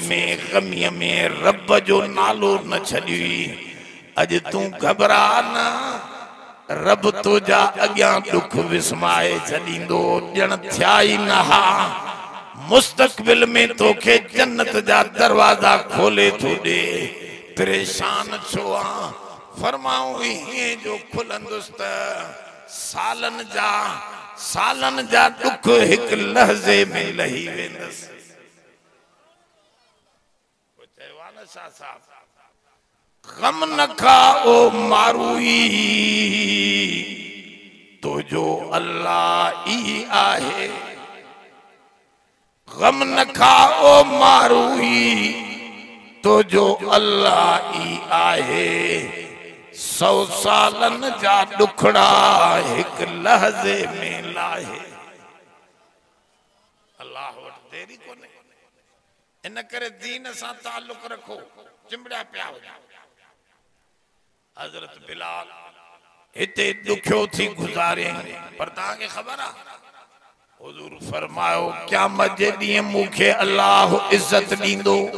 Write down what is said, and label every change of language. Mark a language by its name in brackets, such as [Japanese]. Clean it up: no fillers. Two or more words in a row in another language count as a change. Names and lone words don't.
[Sindhi] में ग़मीअ में रब जो नालो न छॾियुई अॼु तूं घबरा न रब तुंहिंजा अॻियां दुख विस्माए छॾींदो ॼण थिया ई न हा मुस्तक़बिल में तोखे जन्नत जा दरवाजा खोले थो ॾे परेशान छो आहे फरमाऊं हीअं जो खुलंदुसि त सालनि जा दुख हिकु लहज़े में लही वेंदसि गम न खा ओ मारूई तो जो अल्लाह ई आहे गम न खा ओ मारूई तो जो अल्लाह ई आहे 100 सालनि जा दुखड़ा हिकु लहज़े में लाहे अल्लाह वटि देरी कोन्हे इन करे दीन सां ताल्लुक़ रखो चिंबड़िया पिया हुआ हज़रत बिलाल हिते दुखियो थी गुज़ारे पर तव्हांखे ख़बर आहे हुज़ूर फरमायो क़यामत जे ॾींहुं मूंखे अल्लाह इज़त ॾींदो